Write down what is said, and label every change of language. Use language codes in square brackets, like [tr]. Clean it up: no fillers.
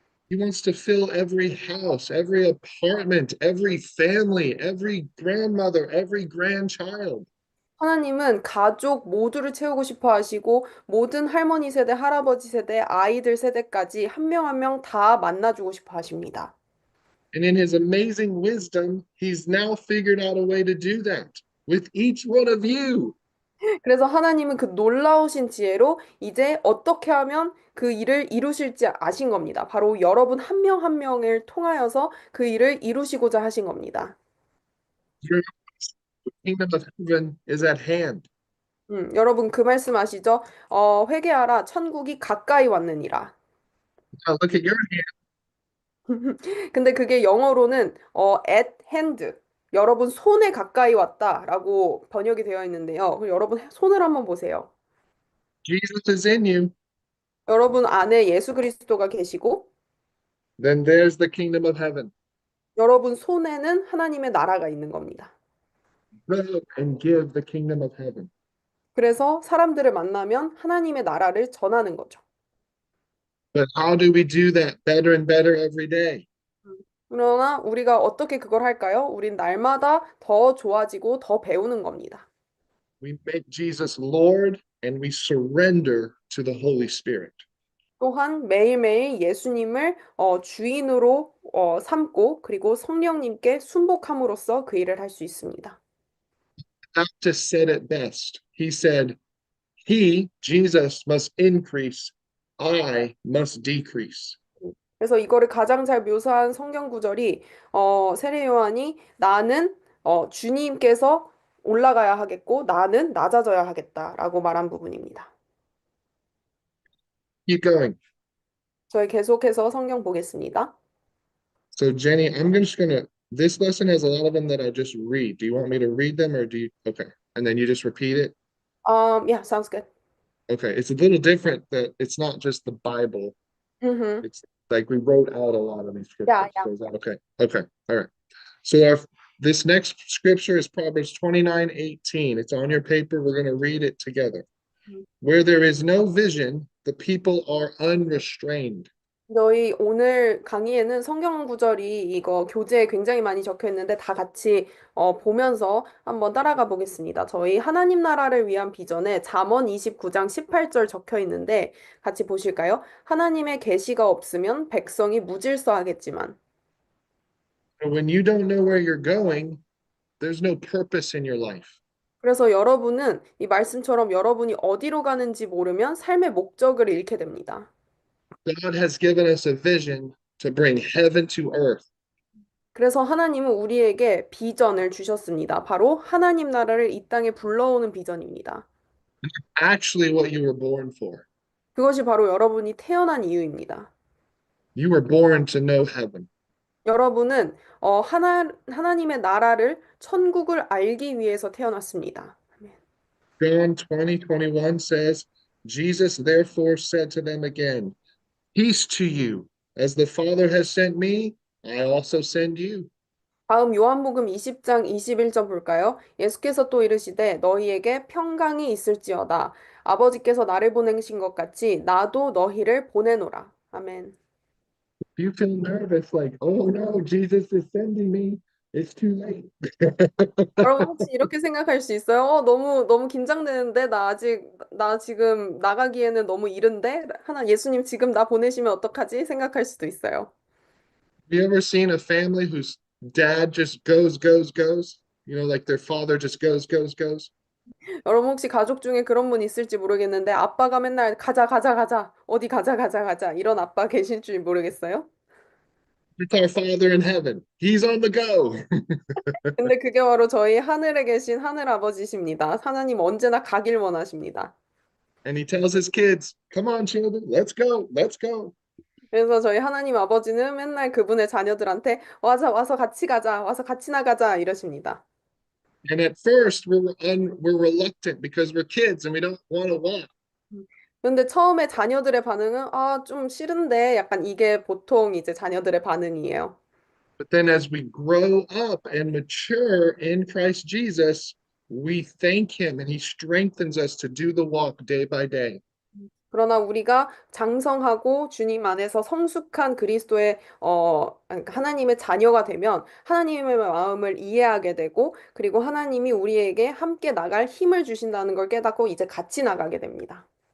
[en] He wants to fill every house, every apartment, every family, every grandmother, every grandchild. [ko] 하나님은 가족 모두를 채우고 싶어 하시고 모든 할머니 세대, 할아버지 세대, 아이들 세대까지 한 명 한 명 다 만나주고 싶어 하십니다. [en] And in his amazing wisdom, he's now figured out a way to do that with each one of you. [ko] 그래서 하나님은 그 놀라우신 지혜로 이제 어떻게 하면 그 일을 이루실지 아신 겁니다. 바로 여러분 한 명 한 명을 통하여서 그 일을 이루시고자 하신 겁니다. [en] Your kingdom of heaven is at hand. [ko] 여러분 그 말씀 아시죠? 회개하라 천국이 가까이 왔느니라. [en] Now look at your [ko] 근데 그게 영어로는 [en] at hand, [ko] 여러분 손에 가까이 왔다라고 번역이 되어 있는데요. 그럼 여러분 손을 한번 보세요. [en] Jesus is in you, [ko] 여러분 안에 예수 그리스도가 계시고 [en] then there's the kingdom of heaven. [ko] 여러분 손에는 하나님의 나라가 있는 겁니다. [en] Go and give the kingdom of heaven. [ko] 그래서 사람들을 만나면 하나님의 나라를 전하는 거죠. [en] But how do we do that better and better every day? [ko] 그러나 우리가 어떻게 그걸 할까요? 우린 날마다 더 좋아지고 더 배우는 겁니다. [en] We make Jesus Lord and we surrender to the Holy Spirit. [ko] 또한 매일매일 예수님을 주인으로 삼고 그리고 성령님께 순복함으로써 그 일을 할 수 있습니다. [en] Baptist said it best. He said, He, Jesus, must increase. I must decrease. [ko] 그래서 이거를 가장 잘 묘사한 성경 구절이 세례 요한이 나는 주님께서 올라가야 하겠고 나는 낮아져야 하겠다라고 말한 부분입니다. [en] Keep going. [ko] 저희 계속해서 성경 보겠습니다. [en] So, Jenny, just gonna, this lesson has a lot of them that I just read. Do you want me to read them or do you, okay. And then you just repeat it? Yeah, sounds good. Okay. It's a little different that it's not just the Bible. Mm-hmm. It's like we wrote out a lot of these Yeah, scriptures. yeah. So is that okay? Okay. All right. So this next scripture is Proverbs 29:18. It's on your paper. We're going to read it together. Where there is no vision, the people are unrestrained. [ko] 저희 오늘 강의에는 성경 구절이 이거 교재에 굉장히 많이 적혀 있는데 다 같이 보면서 한번 따라가 보겠습니다. 저희 하나님 나라를 위한 비전에 잠언 29장 18절 적혀 있는데 같이 보실까요? 하나님의 계시가 없으면 백성이 무질서하겠지만 [en] And when you don't know where you're going, there's no purpose in your life. [ko] 그래서 여러분은 이 말씀처럼 여러분이 어디로 가는지 모르면 삶의 목적을 잃게 됩니다. [en] God has given us a vision to bring heaven to earth. [ko] 그래서 하나님은 우리에게 비전을 주셨습니다. 바로 하나님 나라를 이 땅에 불러오는 비전입니다. [en] Actually, what you were born for. [ko] 그것이 바로 여러분이 태어난 이유입니다. [en] You were born to know heaven. [ko] 여러분은 하나님의 나라를 천국을 알기 위해서 태어났습니다. [en] John 20:21 says, Jesus therefore said to them again, peace to you. As the Father has sent me, I also send you. [ko] 다음 요한복음 20장 21절 볼까요? 예수께서 또 이르시되 너희에게 평강이 있을지어다. 아버지께서 나를 보내신 것 같이 나도 너희를 보내노라. 아멘. [en] If you feel nervous, like, oh no, Jesus is sending me, it's too late. [ko] 여러분 혹시 이렇게 생각할 수 있어요? 너무 긴장되는데 나 지금 나가기에는 너무 이른데 예수님 지금 나 보내시면 어떡하지? 생각할 수도 있어요. [en] Have you ever seen a family whose dad just goes? Like their father just goes. [ko] 여러분 혹시 가족 중에 그런 분 있을지 모르겠는데 아빠가 맨날 가자 어디 가자 이런 아빠 계실 줄 모르겠어요? [en] It's our Father in heaven. He's on the go. [ko] 근데 그게 바로 저희 하늘에 계신 하늘 아버지십니다. 하나님 언제나 가길 원하십니다. [en] And he tells his kids, come on, children, let's go. [ko] 그래서 저희 하나님 아버지는 맨날 그분의 자녀들한테 와서 같이 가자 와서 같이 나가자 이러십니다. [en] And at first, we're reluctant because we're kids and we don't want to walk. [ko] 근데 처음에 자녀들의 반응은 좀 싫은데 약간 이게 보통 이제 자녀들의 반응이에요. [en] But then as we grow up and mature in Christ Jesus, we thank him and he strengthens us to do the walk day by day. [ko] 그러나 우리가 장성하고 주님 안에서 성숙한 그리스도의 그러니까 하나님의 자녀가 되면 하나님의 마음을 이해하게 되고 그리고 하나님이 우리에게 함께 나갈 힘을 주신다는 걸 깨닫고 이제 같이 나가게 됩니다.